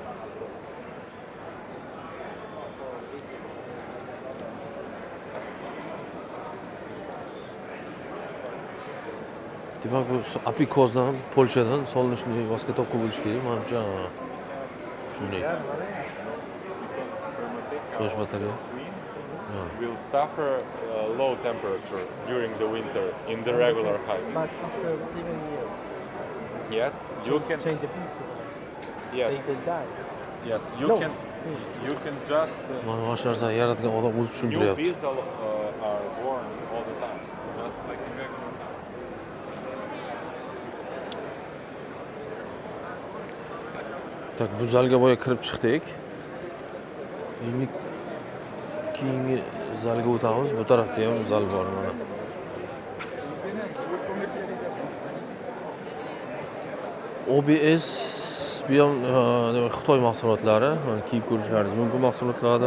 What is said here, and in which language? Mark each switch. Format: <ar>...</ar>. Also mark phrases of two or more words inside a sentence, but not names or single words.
<uz>Demak bu apikozdan, Polshadan solinishni vosga topib bo'lish kerak, menimcha. Shunday. Xo'sh, batarya.</uz> <en>Will suffer low temperature during the winter in the regular hive. But after 7 years, Yes, you can. change the piece. Yes, They die. yes, you No. can. You can just.</en> <uz>Mana shu narsani yaratgan odam o'zi</uz> <en>New</en> <uz>tushuntiryapti.</uz> <en>bees are born all the time, just like in regular hive.</en> <uz>Tak, bu zalga boya kirib chiqdik. Endi keyingi zalga o'tamiz. Bu tarafda ham zal bor mana. OBS bu ham Xitoy mahsulotlari, mana kiyib ko'rishlaringiz mumkin mahsulotlarni.</uz>